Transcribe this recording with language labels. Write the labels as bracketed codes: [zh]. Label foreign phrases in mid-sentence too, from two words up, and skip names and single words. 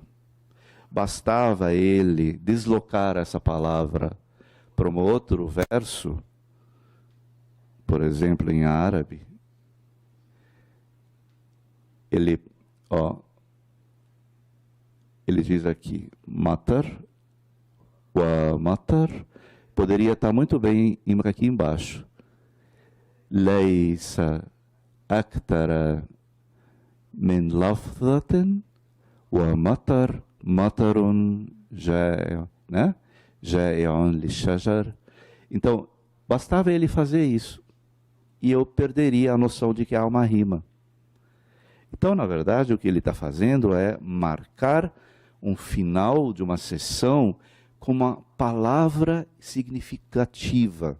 [pt] Bastava ele deslocar essa palavra para um outro verso, por exemplo, em árabe. Ele diz aqui, matar, [ar] ومطر, [pt] poderia estar muito bem aqui embaixo. [ar] ليس أكثر من لفظةٍ ومطر مطرٌ جائعٌ للشجر. [pt] Então, bastava ele fazer isso e eu perderia a noção de que há uma rima. Então, na verdade, o que ele está fazendo é marcar um final de uma sessão com uma palavra significativa.